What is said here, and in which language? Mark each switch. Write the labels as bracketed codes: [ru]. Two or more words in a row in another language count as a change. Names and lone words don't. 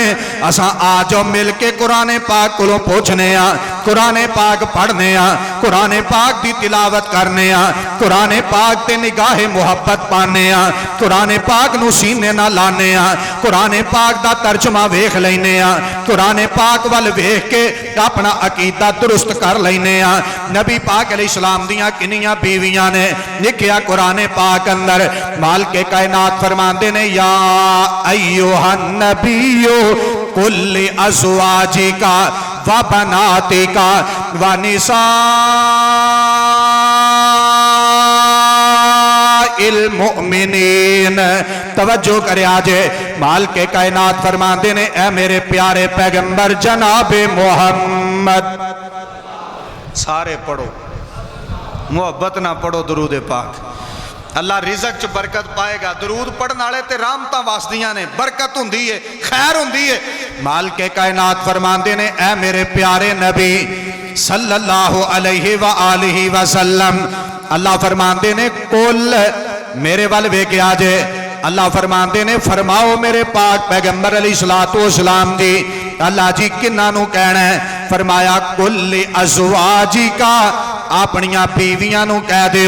[pa] اسا آ جاؤ مل کے قرآن پاک کولوں پچھنے آں، قرآن پاک پڑھنے آں، قرآن پاک کی تلاوت کرنے آں، قرآن پاک تے نگاہے محبت پانے آں، قرآن پاک نوں سینے نا لانے آں، قرآن پاک دا ترجمہ ویکھ لینے آں، قرآن پاک وال ویکھ کے اپنا عقیدہ درست کر لینے آں. نبی پاک علیہ‌السلام دیاں کنیاں بیویاں نے لکھیا قرآن پاک اندر. مالک کائنات فرماتے نے [ar] يا أيها النبي قل لأزواجك و بناتك و نساء مؤمنين. [pa] توجہ کرے آجے. مالک کائنات فرماتے نے اے میرے پیارے پیغمبر جنابے محمد. سارے پڑھو، محبت نا پڑھو درود پاک. اللہ رزق چ برکت پائے گا۔ درود پڑھنے والے تے رحمتاں وسدیاں نے، برکت ہندی ہے، خیر ہندی ہے. مالک کائنات فرماتے نے اے میرے پیارے نبی [ar] صلى‌الله عليه و آله وسلم. [pa] اللہ فرماتے نے کُل میرے ول ویکھیا جے. اللہ فرماتے نے فرماؤ میرے پاک پیغمبر [ar] عليه‌الصلاة والسلام [pa] دی. اللہ جی کنہاں نوں کہنا ہے؟ فرمایا [ar] قل لأزواجك, [pa] اپنیاں بیویاں نوں کہہ دیو.